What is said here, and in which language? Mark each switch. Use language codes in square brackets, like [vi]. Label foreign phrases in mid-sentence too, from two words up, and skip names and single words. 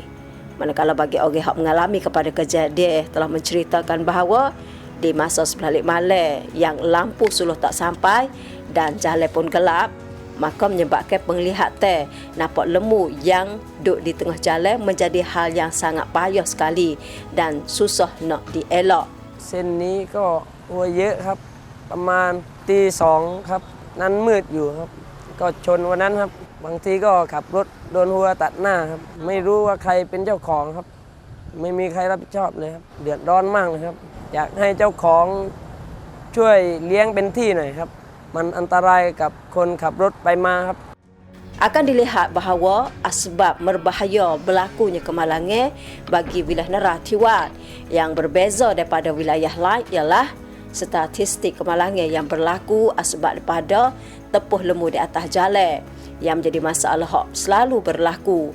[ms] Manakala bagi orang yang mengalami kepada kejadian telah menceritakan bahawa di masa sebelum malam yang lampu suluh tak sampai dan jalan pun gelap, maka menyebabkan penglihatan nampak lembu yang duduk di tengah jalan menjadi hal yang sangat payah sekali dan susah nak dielak. [th] เส้นนี้ก็วัวเยอะครับประมาณตีสองครับนั้นมืดอยู่ครับก็ชนวันนั้นครับบางทีก็ขับรถโดนวัวตัดหน้าครับไม่รู้ว่าใครเป็นเจ้าของครับไม่มีใครรับผิดชอบเลยครับเดือดร้อนมากเลยครับอยากให้เจ้าของช่วยเลี้ยงเป็นที่หน่อยครับมันอันตรายกับคนขับรถไปมาครับ [ms] Akan dilihat bahawa asbab berbahaya berlakunya kemalangan bagi wilayah Narathiwat yang berbeza daripada wilayah lain ialah statistik kemalangan yang berlaku asbab daripada tepuh lembu di atas jalan yang menjadi masalah yang selalu berlaku.